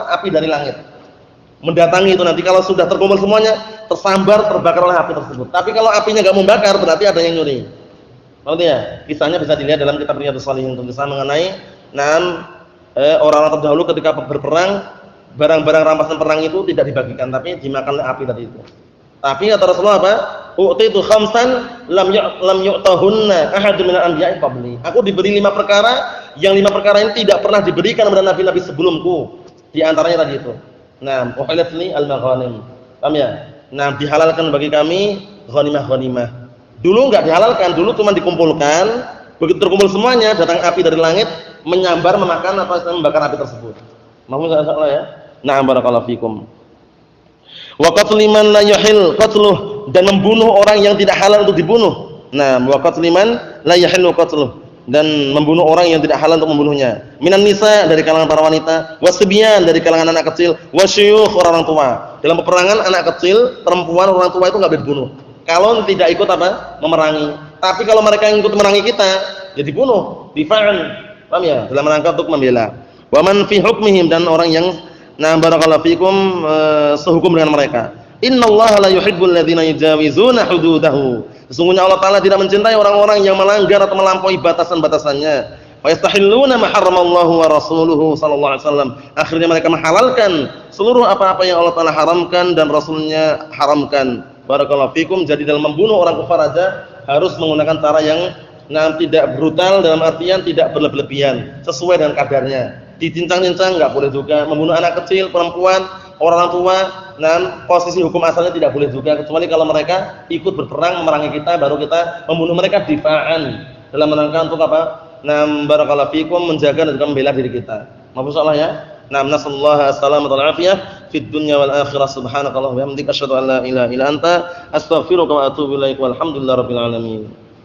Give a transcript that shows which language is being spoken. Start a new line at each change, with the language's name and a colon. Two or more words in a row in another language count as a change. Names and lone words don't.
Indonesian: Api dari langit mendatangi itu, nanti kalau sudah terkumpul semuanya tersambar, terbakar oleh api tersebut. Tapi kalau apinya enggak membakar, berarti ada yang nyuri. Maksudnya ya? Kisahnya bisa dilihat dalam kitab Riyadhus Shalihin, tulisan mengenai orang-orang terdahulu ketika berperang, barang-barang rampasan perang itu tidak dibagikan tapi dimakan oleh api tadi itu. Tapi kata Rasulullah apa?
Arabic: أعطيت خمسا لم يعطهن أحد من الأنبياء قبلي.
Indonesian: Aku diberi 5 perkara yang 5 perkara ini tidak pernah diberikan kepada nabi-nabi sebelumku. Di antaranya tadi itu. Nah,
Arabic: أحلت لي المغانم.
Indonesian: Paham ya? Nah, dihalalkan bagi kami ghanimah-ghanimah. Dulu enggak dihalalkan, dulu cuma dikumpulkan, begitu terkumpul semuanya datang api dari langit menyambar, memakan membakar api tersebut. Mahmud salah ya?
Arabic: نعم بارك الله فيكم. وقتل من لا يحل قتله,
Indonesian: dan membunuh orang yang tidak halal untuk dibunuh.
Arabic: Nah, وقتل من لا يحل قتله,
Indonesian: dan membunuh orang yang tidak halal untuk membunuhnya.
Arabic: من النساء,
Indonesian: dari kalangan para wanita, wasbyan, dari kalangan anak kecil, wasyuyukh, orang tua. Dalam peperangan anak kecil, perempuan, orang tua itu enggak boleh dibunuh. Kalau tidak ikut apa? Memerangi. Tapi kalau mereka yang ikut memerangi kita, ya dibunuh, difa'an. Paham ya? Dalam rangka untuk membela.
Arabic: ومن في حكمهم,
Indonesian: dan orang yang
Arabic: بارك الله فيكم
Indonesian: sehukum dengan mereka.
Arabic: إن الله لا يحب الذين يجاوزون حدوده.
Indonesian: Sesungguhnya Allah taala tidak mencintai orang-orang yang melanggar atau melampaui batasan-batasannya.
Arabic: فيستحلون ما حرم الله ورسوله صلى الله عليه وسلم.
Indonesian: Akhirnya mereka menghalalkan seluruh apa-apa yang Allah taala haramkan dan Rasulnya haramkan.
Arabic: بارك الله فيكم.
Indonesian: Jadi dalam membunuh orang kafir aja harus menggunakan cara yang tidak brutal, dalam artian tidak berlebihan, sesuai dengan kadarnya. Dicincang-cincang enggak boleh juga. Membunuh anak kecil, perempuan, orang tua, posisi hukum asalnya tidak boleh juga, kecuali kalau mereka ikut berperang memerangi kita, baru kita membunuh mereka difa'an, dalam rangka untuk apa?
Arabic: بارك الله فيكم,
Indonesian: menjaga dan juga membela diri kita. Maaf salah ya.
Arabic: نسأل الله السلامة والعافية في الدنيا والآخرة. سبحانك اللهم وبحمدك أشهد أن لا إله إلا أنت أستغفرك وأتوب إليك. والحمد لله رب العالمين.